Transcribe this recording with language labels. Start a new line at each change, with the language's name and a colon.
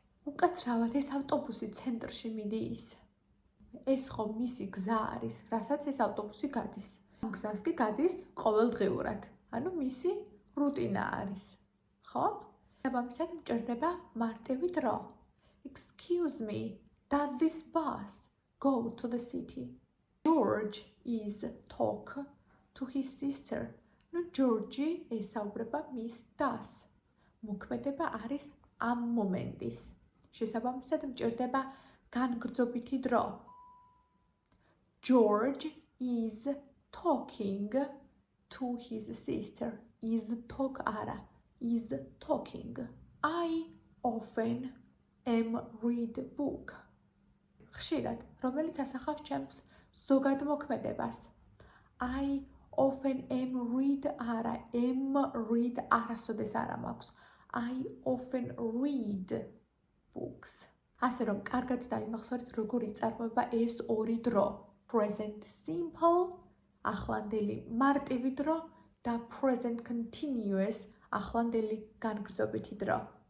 Georgian: უკაცრავად ეს ავტობუსი ცენტრში მიდის. ეს ხო მისი გზა არის, რასაც ეს ავტობუსი გადის. ამ გზას კი გადის ყოველდღიურად. ანუ მისი რუტინა არის. ხო? შესაბამისად მჭირდება მარტივი დრო.
English: Excuse me, does this bus go to the city? George is talk to his sister.
Georgian: ნუ ჯორჯი ესაუბრება მის დას. მოქმედება არის ამ მომენტის. შესაბამისად მჭირდება განგრძობითი დრო.
English: George is talking to his sister. Is talk
Georgian: არა.
English: Is talking. I often am read book.
Georgian: ხშირად, რომელიც ასახავს ჩემს ზოგად მოქმედებას.
English: I often am read
Georgian: არა,
English: am read
Georgian: არასოდეს არა მაქვს.
English: I often read books.
Georgian: ასე რომ კარგად დაიმახსოვრეთ როგორ იწარმოება ეს ორი დრო. Present simple, ახლანდელი მარტივი დრო და present continuous, ახლანდელი განგრძობითი დრო.